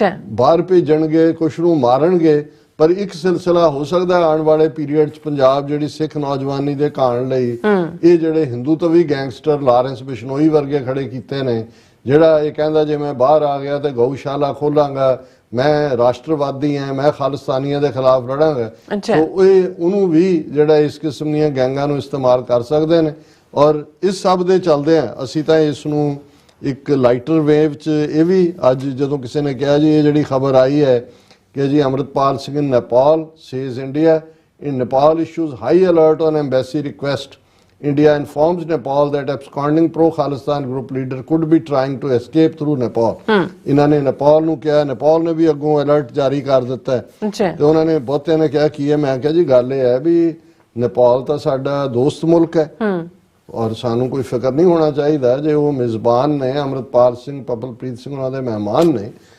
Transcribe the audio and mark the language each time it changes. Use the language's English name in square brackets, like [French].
[Punjabi] ਬਾਹਰ ਭੇਜਣਗੇ, ਕੁਛ ਨੂੰ ਮਾਰਨਗੇ, ਪਰ ਇੱਕ ਸਿਲਸਿਲਾ ਹੋ ਸਕਦਾ ਆਉਣ ਵਾਲੇ ਪੀਰੀਅਡ 'ਚ ਪੰਜਾਬ ਜਿਹੜੀ ਸਿੱਖ ਨੌਜਵਾਨੀ ਦੇ ਘਾਣ ਲਈ ਇਹ ਜਿਹੜੇ ਹਿੰਦੂਤਵੀ ਗੈਂਗਸਟਰ ਲਾਰੈਂਸ ਬਿਸ਼ਨੋਈ ਵਰਗੇ ਖੜੇ ਕੀਤੇ ਨੇ, ਜਿਹੜਾ ਇਹ ਕਹਿੰਦਾ ਜੇ ਮੈਂ ਬਾਹਰ ਆ ਗਿਆ ਤੇ ਗਊਸ਼ਾਲਾ ਖੋਲਾਂਗਾ, ਮੈਂ ਰਾਸ਼ਟਰਵਾਦੀ ਹਾਂ, ਮੈਂ ਖਾਲਿਸਤਾਨੀਆਂ ਦੇ ਖਿਲਾਫ ਲੜਾਂਗਾ, ਸੋ ਇਹ ਉਹਨੂੰ ਵੀ ਜਿਹੜਾ ਇਸ ਕਿਸਮ ਦੀਆਂ ਗੈਂਗਾਂ ਨੂੰ ਇਸਤੇਮਾਲ ਕਰ ਸਕਦੇ ਨੇ। ਔਰ ਇਸ ਸਭ ਦੇ ਚੱਲਦੇ ਆ ਅਸੀਂ ਤਾਂ ਇਸ ਨੂੰ ਇੱਕ ਲਾਈਟਰ ਵੇਵ 'ਚ ਇਹ ਵੀ ਅੱਜ ਜਦੋਂ ਕਿਸੇ ਨੇ ਕਿਹਾ ਜੀ ਇਹ ਜਿਹੜੀ ਖਬਰ ਆਈ ਹੈ ਕਿ ਜੀ Amritpal Singh [English] in Nepal says India in Nepal issues high alert on embassy request. India informs Nepal that absconding pro-Khalistan group leader could be trying to escape through Nepal. [Punjabi] ਇਹਨਾਂ ਨੇ ਨੇਪਾਲ ਨੂੰ ਕਿਹਾ, ਨੇਪਾਲ ਨੇ ਵੀ ਅੱਗੋਂ ਅਲਰਟ ਜਾਰੀ ਕਰ ਦਿੱਤਾ ਹੈ ਤੇ ਉਹਨਾਂ ਨੇ ਬਹੁਤਿਆਂ ਨੇ ਕਿਹਾ ਕੀ ਹੈ। ਮੈਂ ਕਿਹਾ ਜੀ ਗੱਲ ਇਹ ਹੈ ਵੀ ਨੇਪਾਲ ਤਾਂ ਸਾਡਾ ਦੋਸਤ ਮੁਲਕ ਹੈ ਔਰ ਸਾਨੂੰ ਕੋਈ ਫਿਕਰ ਨਹੀਂ ਹੋਣਾ ਚਾਹੀਦਾ ਜੇ ਉਹ ਮੇਜ਼ਬਾਨ ਨੇ, ਅਮਰਿਤਪਾਲ ਸਿੰਘ ਪਪਲਪ੍ਰੀਤ ਸਿੰਘ ਉਹਨਾਂ ਦੇ ਮਹਿਮਾਨ ਨੇ।